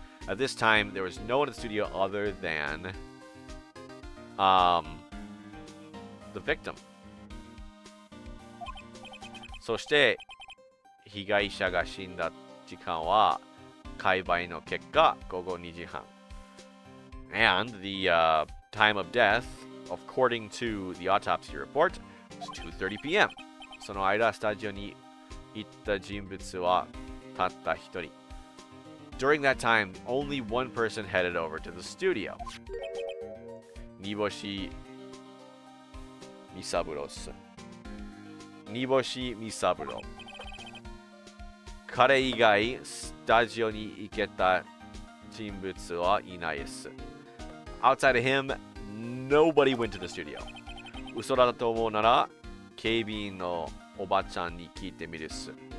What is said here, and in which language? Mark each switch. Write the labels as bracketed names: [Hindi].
[English] At this time, there was no one in the studio other than the victim. [Japanese] そして、被害者が死んだ時間は解剖の結果、午後2時半。 [English] And the time of death, according to the autopsy report, was 2:30 p.m. [Japanese] その間、スタジオに行った人物はたった一人。 [English] During that time, only one person headed over to the studio. [Japanese] 煮干しみさぶろっす。煮干しみさぶろ。彼以外、スタジオに行けた人物はいないです。 [English] Outside of him, nobody went to the studio. [Japanese] 嘘だと思うなら、警備員のおばちゃんに聞いてみるっす。